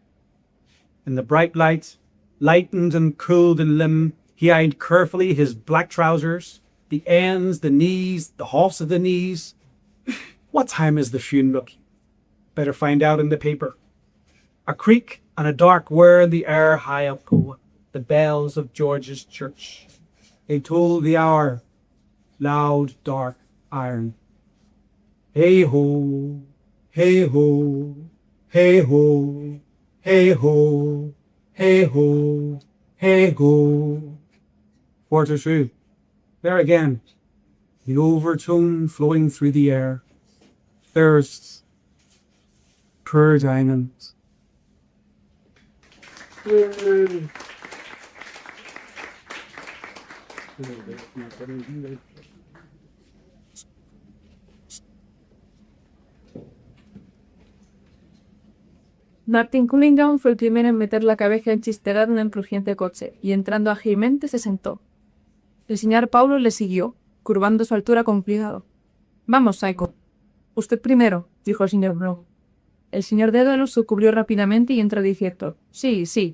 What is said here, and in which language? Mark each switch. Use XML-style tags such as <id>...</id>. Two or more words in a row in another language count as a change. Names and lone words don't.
<en>In the bright light, lightened and cooled in limb, he eyed carefully his black trousers, the ends, the knees, the halves of the knees. What time is the funeral? Better find out in the paper. A creak and a dark whir in the air high up go the bells of George's church. They told the hour, loud, dark, iron. Hey ho, hey ho, hey ho, hey ho, hey ho, hey ho. 4:02. There again, the overtone flowing through the air. Thirsts. Poor diamonds.</en> <es>Martin Cunningham fue el primero en meter la cabeza enchisterada en el crujiente coche, y entrando ágilmente se sentó. El señor Paulo le siguió, curvando su altura con cuidado. Vamos, Psycho. Usted primero, dijo el señor Brown. El señor Dédalus se cubrió rápidamente y entró diciendo, sí, sí.</es>